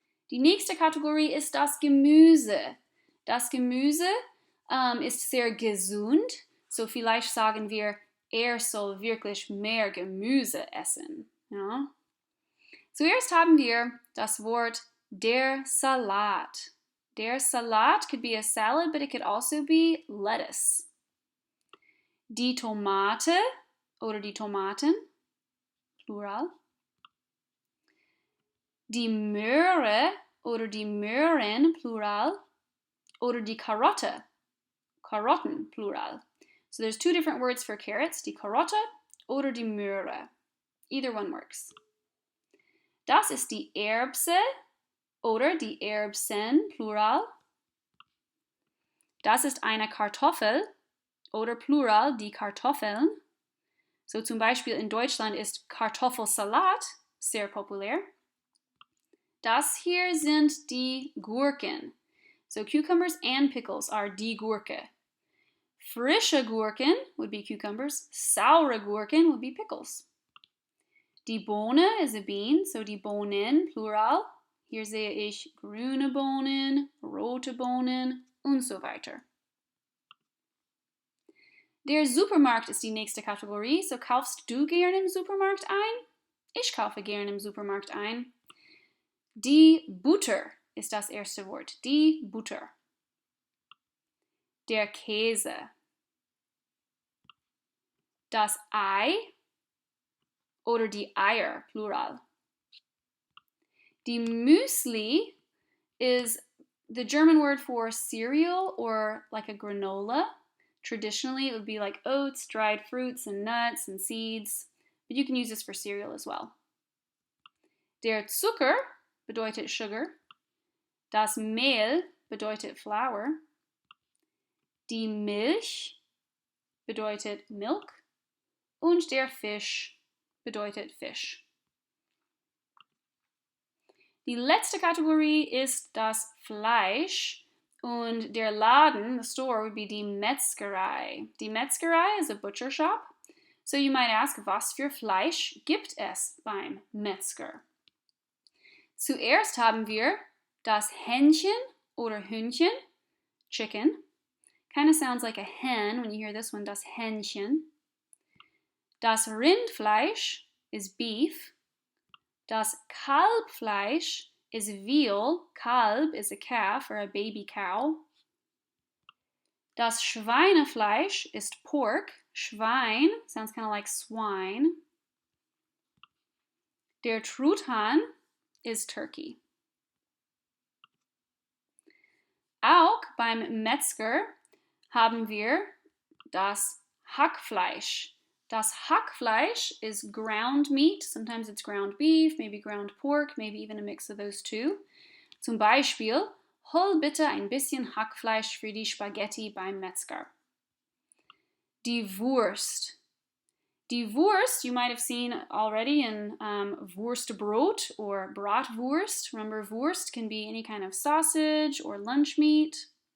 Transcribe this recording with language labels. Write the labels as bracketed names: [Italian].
[German] Die nächste Kategorie ist das Gemüse. Das Gemüse ist sehr gesund. So vielleicht sagen wir, soll wirklich mehr Gemüse essen. Ja? Zuerst haben wir das Wort der Salat. [English] Der Salat could be a salad, but it could also be lettuce. [German] Die Tomate oder die Tomaten, Plural. Die Möhre oder die Möhren, Plural. Oder die Karotte, Karotten, Plural. [English] So there's two different words for carrots, [German] die Karotte oder die Möhre. [English] Either one works. [German] Das ist die Erbse oder die Erbsen, Plural. Das ist eine Kartoffel oder Plural, die Kartoffeln. So zum Beispiel in Deutschland ist Kartoffelsalat sehr populär. Das hier sind die Gurken. [English] So cucumbers and pickles are die Gurke. [German] Frische Gurken [English] would be cucumbers. Saure Gurken would be pickles. [German] Die Bohne [English] is a bean, so [German] die Bohnen, Plural. Hier sehe ich grüne Bohnen, rote Bohnen und so weiter. Der Supermarkt ist die nächste Kategorie. So kaufst du gerne im Supermarkt ein? Ich kaufe gerne im Supermarkt ein. Die Butter ist das erste Wort. Die Butter. Der Käse. Das Ei oder die Eier, Plural. [English] Die Müsli is the German word for cereal or like a granola. Traditionally, it would be like oats, dried fruits, and nuts and seeds. But you can use this for cereal as well. [German] Der Zucker bedeutet sugar. Das Mehl bedeutet flour. Die Milch bedeutet milk. Und der Fisch bedeutet fish. Die letzte Kategorie ist das Fleisch. Und der Laden, [English] the store, would be [German] die Metzgerei. [English] Die Metzgerei is a butcher shop. So you might ask, [German] was für Fleisch gibt es beim Metzger? Zuerst haben wir das Hähnchen oder Hühnchen, chicken. [English] Kind of sounds like a hen when you hear this one, das Hähnchen. Das Rindfleisch is beef. Das Kalbfleisch is veal. Kalb is a calf or a baby cow. [German] Das Schweinefleisch ist pork. [English] Schwein sounds kind of like swine. Der Truthahn is turkey. [German] Auch beim Metzger haben wir das Hackfleisch. [English] Das Hackfleisch is ground meat. Sometimes it's ground beef, maybe ground pork, maybe even a mix of those two. [German] Zum Beispiel, hol bitte ein bisschen Hackfleisch für die Spaghetti beim Metzger. Die Wurst. [English] Die Wurst, you might have seen already in Wurstbrot or Bratwurst. Remember, Wurst can be any kind of sausage or lunch meat.